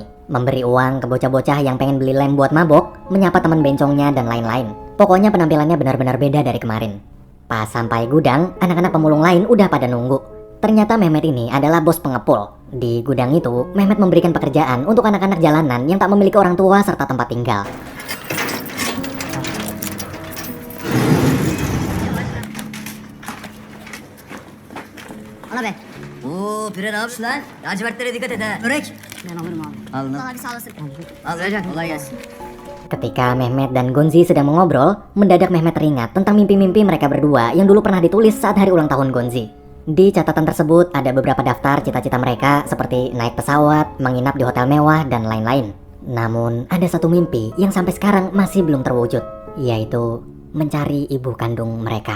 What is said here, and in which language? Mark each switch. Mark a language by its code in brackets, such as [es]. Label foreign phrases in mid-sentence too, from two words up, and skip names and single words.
[id] Memberi uang ke bocah-bocah yang pengen beli lem buat mabok, menyapa teman bencongnya, dan lain-lain. Pokoknya penampilannya benar-benar beda dari kemarin. Pas sampai gudang, anak-anak pemulung lain udah pada nunggu. Ternyata Mehmet ini adalah bos pengepul. Di gudang itu, Mehmet memberikan pekerjaan untuk anak-anak jalanan yang tak memiliki orang tua serta tempat tinggal. [tr] Ana be. Oo pire ne yapıyorsun lan? Lacivertlere dikkat et ha. Börek. Ben alırım abi. Al lan. Hadi sağ olasın. Al Rajan. Kolay gelsin. [id] Ketika Mehmet dan Gonzi sedang mengobrol, mendadak Mehmet teringat tentang mimpi-mimpi mereka berdua yang dulu pernah ditulis saat hari ulang tahun Gonzi. Di catatan tersebut ada beberapa daftar cita-cita mereka seperti naik pesawat, menginap di hotel mewah, dan lain-lain. Namun ada satu mimpi yang sampai sekarang masih belum terwujud, yaitu mencari ibu kandung mereka.